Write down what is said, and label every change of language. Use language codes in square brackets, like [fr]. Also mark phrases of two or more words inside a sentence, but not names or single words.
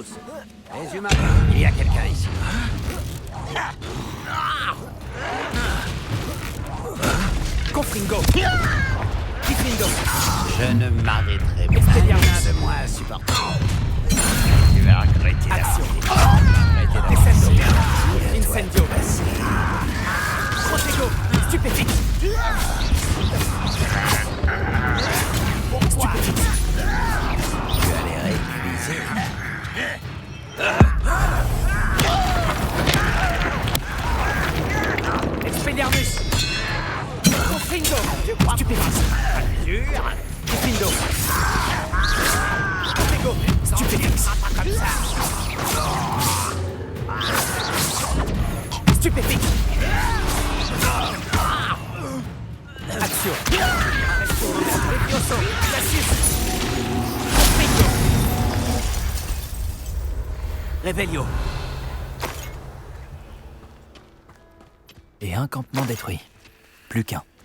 [fr] Les humains, il y a quelqu'un ici. Confringo! Diffindo! Je ne m'arrêterai pas. Expelliarmus! Rien de moins insupportable. Tu vas regretter Action! la Descendo! Incendio! Protego! Stupéfique! Stupéfique! Tu vas les réutiliser. Expelliarmus! Confringo! Stupéfique! Diffindo! Protego! Stupéfique! Comme ça! Stupéfique! Action! Levioso! Latus! Confringo! Revelio! Et un campement détruit. Plus qu'un.